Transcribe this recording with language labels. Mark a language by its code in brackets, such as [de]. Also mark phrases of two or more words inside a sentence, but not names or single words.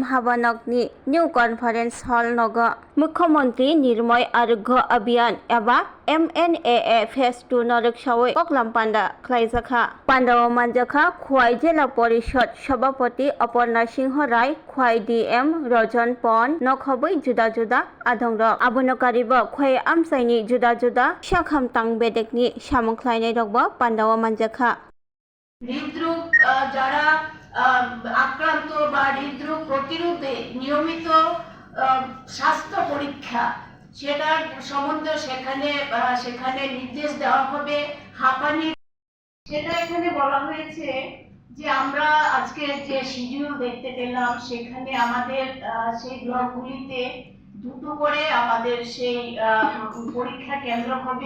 [trp] Habanokni New Conference Hall Noga Mukhyamantri Nirmoy Arogya Abhiyan Eba MNAA Phase 2 Norikshawai Koklam Panda Khlaijaka Pandawa Manjaka Khuai Jela Porishod Sabhapati Aparna Singh Rai Khuai DM Rajan Pon Nokhabai Juda Juda Adongrok Abunokariba Khuai Amsaini Juda Juda Shakham Tang Bedekni Samungkhlainai Rokba Pandawa Manjaka [bn] হৃদরোগ যারা আক্রান্ত বা হৃদরোগ প্রতিরোধে নিয়মিত স্বাস্থ্য পরীক্ষা সেটার সম্বন্ধে সেখানে নির্দেশ দেওয়া হবে। হাঁপানি সেটা এখানে বলা হয়েছে যে আমরা আজকে যে শিডিউল দেখতে পেলাম সেখানে আমাদের সেই ব্লকগুলিতে দুটো করে আমাদের সেই পরীক্ষা কেন্দ্র হবে।